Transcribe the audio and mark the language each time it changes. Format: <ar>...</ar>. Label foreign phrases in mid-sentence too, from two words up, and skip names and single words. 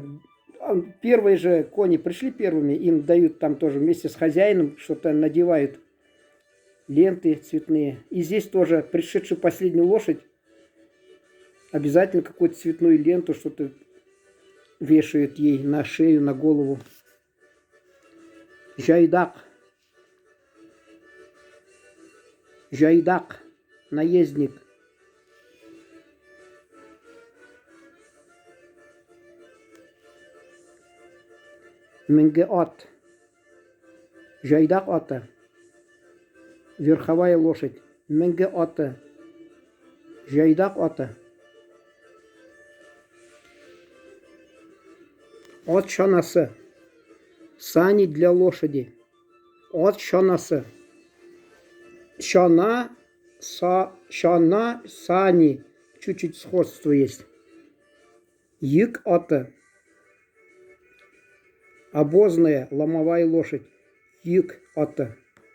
<ru>Первые же кони пришли первыми, им дают там тоже вместе с хозяином, что-то надевают, ленты цветные. И здесь тоже пришедшую последнюю лошадь обязательно какую-то цветную ленту, что-то вешают ей на шею, на голову.</ru> <tt>Жайдак. Жайдак. Наездник. Менге ат. Жайдак аты.</tt> <ru>Верховая лошадь.</ru> <tt>Менге аты. Жайдак аты. Ат чанасы.</tt> <ru>Сани для лошади.</ru> <tt>Ат чанасы. Чана, сани.</tt> <ru>Чуть-чуть сходство есть.</ru> <tt>Йык аты.</tt> <ru>Обозная ломовая лошадь.</ru> <tt>Йык аты.</tt>